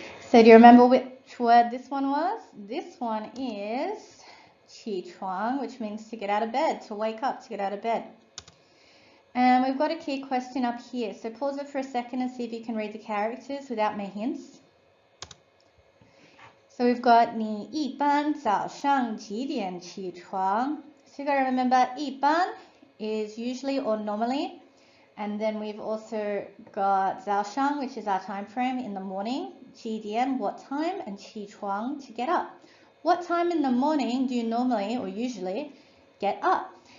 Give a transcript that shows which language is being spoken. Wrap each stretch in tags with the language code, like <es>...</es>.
<en>So do you remember which word this one was? This one is 起床, which means to get out of bed, to wake up, to get out of bed. And we've got a key question up here. So pause it for a second and see if you can read the characters without my hints.</en> <zh>So we've got 你一般早上几点起床?</zh> <en>So you've got to remember 一般 is usually or normally. And then we've also got 早上, which is our time frame in the morning. 几点, what time? And 起床, to get up. What time in the morning do you normally or usually get up?</en>